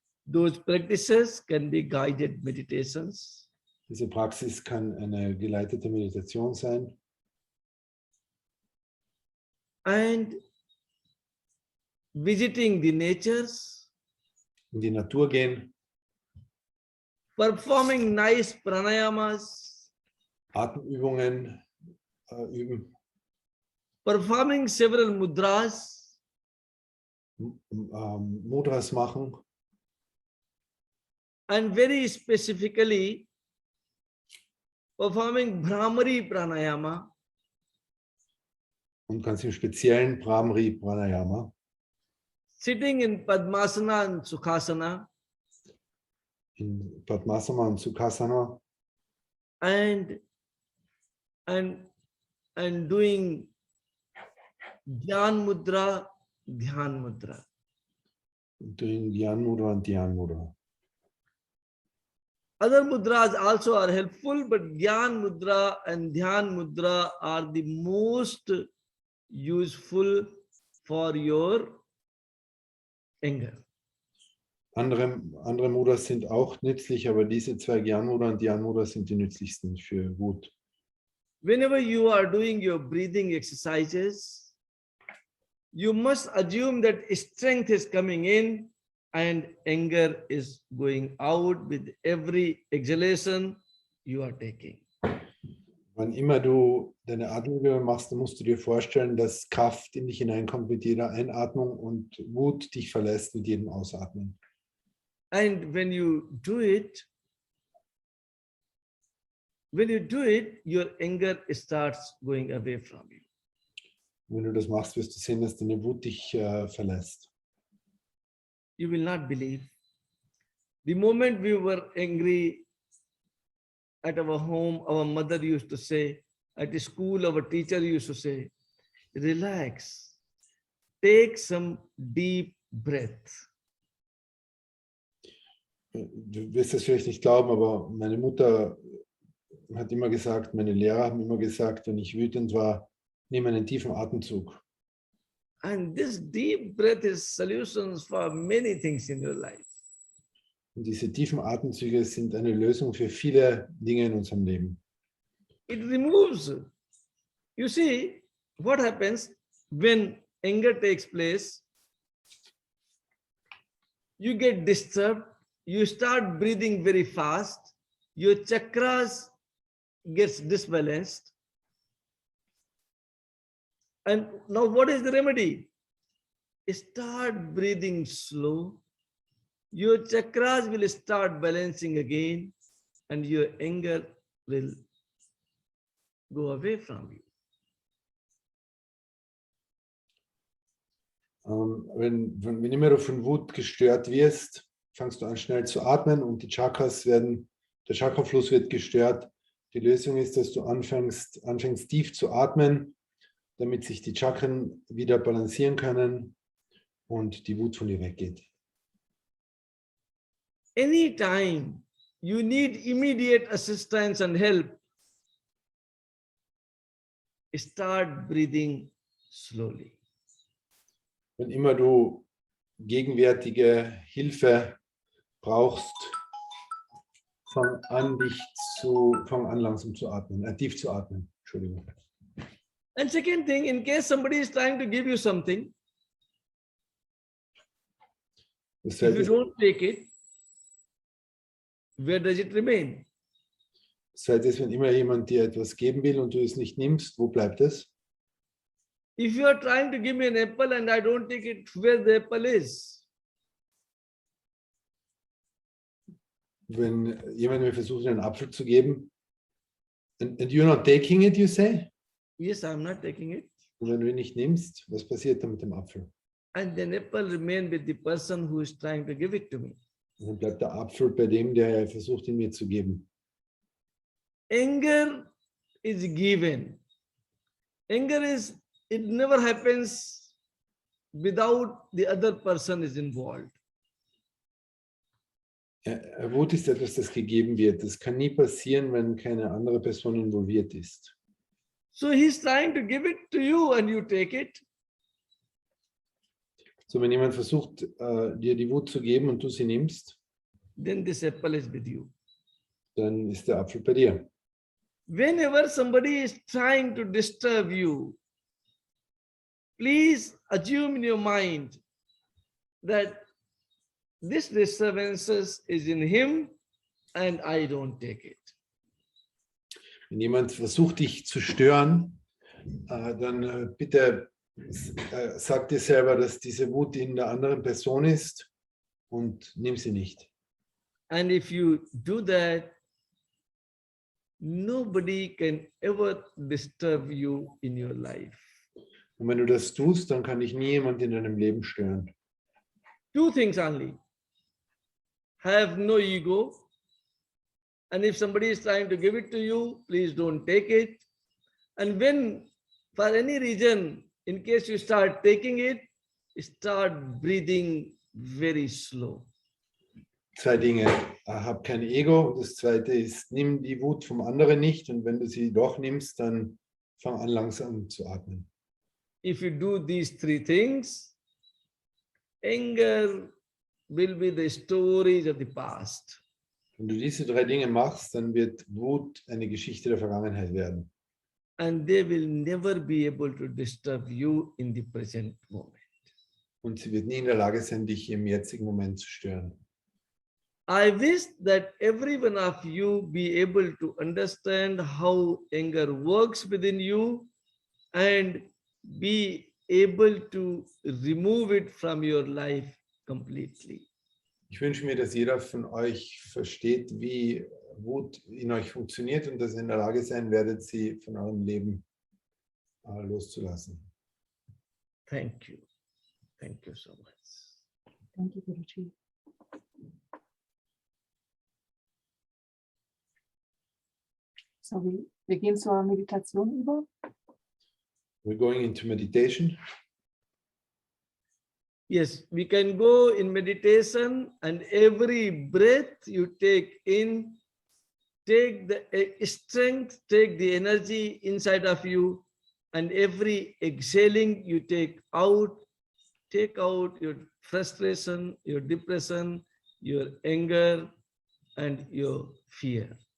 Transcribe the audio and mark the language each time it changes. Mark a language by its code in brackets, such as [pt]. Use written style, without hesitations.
[en] Those practices can be guided meditations. [de] Diese Praxis kann eine geleitete Meditation sein. [en] And visiting the natures, [de] In die Natur gehen, [en] performing nice pranayamas, [de] Atemübungen üben, [en] performing several mudras, [de] Mudras machen [en] and very specifically performing Brahmari pranayama, [de] und ganz im speziellen Brahmari Pranayama, [en] sitting in Padmasana and Sukhasana, [de] in Padmasana und Sukhasana [en] and doing Dhyan Mudra, Dhyan Mudra. [de] doing Dhyan Mudra und Dhyan Mudra. [en] Other mudras also are helpful, but Dhyan Mudra and Dhyan Mudra are the most useful for your anger. [de] Andere Mudras sind auch nützlich, aber diese zwei Dhyan Mudra und Dhyan Mudra sind die nützlichsten für Wut. [en] Whenever you are doing your breathing exercises, you must assume that strength is coming in and anger is going out with every exhalation you are taking. [de] Wann immer du deine Atemübungen machst, dann musst du dir vorstellen, dass Kraft in dich hineinkommt mit jeder Einatmung und Wut dich verlässt mit jedem Ausatmen. [en] And when you do it, your anger starts going away from you. [de] Wenn du das machst, wirst du sehen, dass deine Wut dich verlässt. [en] You will not believe. The moment we were angry at our home, our mother used to say, at school, our teacher used to say, relax, take some deep breath. [de] Du wirst es vielleicht nicht glauben, aber meine Mutter hat immer gesagt, meine Lehrer haben immer gesagt, wenn ich wütend war, nimm einen tiefen Atemzug. [en] And this deep breath is solutions for many things in your life. [de] Und diese tiefen Atemzüge sind eine Lösung für viele Dinge in unserem Leben. [en] It removes. You see, what happens when anger takes place? You get disturbed, you start breathing very fast, your chakras gets disbalanced. And now what is the remedy? Start breathing slow. Your chakras will start balancing again and your anger will go away from you. [de] Wenn immer du von Wut gestört wirst, fangst du an schnell zu atmen und der Chakrafluss wird gestört. Die Lösung ist, dass du anfängst tief zu atmen, damit sich die Chakren wieder balancieren können und die Wut von dir weggeht. [en] Anytime you need immediate assistance and help, start breathing slowly. [de] Wenn immer du gegenwärtige Hilfe brauchst, fang an langsam zu atmen, tief zu atmen. Entschuldigung. [en] And second thing, in case somebody is trying to give you something, if you don't take it, where does it remain? [de] Zweite ist, wenn immer jemand dir etwas geben will und du es nicht nimmst, wo bleibt es? [en] If you are trying to give me an apple and I don't take it, where the apple is? [de] wenn jemand mir versucht, einen Apfel zu geben, [en] and you're not taking it, you say? Yes, I'm not taking it. [de] Und wenn du ihn nicht nimmst, was passiert dann mit dem Apfel? [en] And then apple remain with the person who is trying to give it to me. [de] Und dann bleibt der Apfel bei dem, der versucht, ihn mir zu geben. [en] Anger is given. Anger is, it never happens without the other person is involved. [de] Wut ist etwas, das gegeben wird. Das kann nie passieren, wenn keine andere Person involviert ist. [en] So he's trying to give it to you and you take it. [de] So, wenn jemand versucht, dir die Wut zu geben und du sie nimmst, [en] Then this apple is with you. [de] dann ist der Apfel bei dir. [en] Whenever somebody is trying to disturb you, please assume in your mind that this disturbances is in him and I don't take it. [de] Wenn jemand versucht, dich zu stören, dann bitte sag dir selber, dass diese Wut in der anderen Person ist und nimm sie nicht. [en] And if you do that, nobody can ever disturb you in your life. [de] Und wenn du das tust, dann kann dich nie jemand in deinem Leben stören. [en] Two things only. Have no ego. And if somebody is trying to give it to you, please don't take it. And when, for any reason, in case you start taking it, start breathing very slow. [de] Zwei Dinge. Hab kein Ego. Und das zweite ist, nimm die Wut vom anderen nicht. Und wenn du sie doch nimmst, dann fang an, langsam zu atmen. [en] If you do these three things, anger will be the stories of the past. [de] Wenn du diese drei Dinge machst, dann wird Wut eine Geschichte der Vergangenheit werden. [en] And they will never be able to disturb you in the present moment. [de] Und sie wird nie in der Lage sein, dich im jetzigen Moment zu stören. [en] I wish that every one of you be able to understand how anger works within you and be able to remove it from your life completely. [de] Ich wünsche mir, dass jeder von euch versteht, wie Wut in euch funktioniert und dass ihr in der Lage sein werdet, sie von eurem Leben loszulassen. [en] Thank you. Thank you so much. Thank you, Guruji. [de] So, wir gehen zur Meditation über. [en] We're going into meditation. Yes, we can go in meditation, and every breath you take in, take the strength, take the energy inside of you, and every exhaling you take out your frustration, your depression, your anger, and your fear.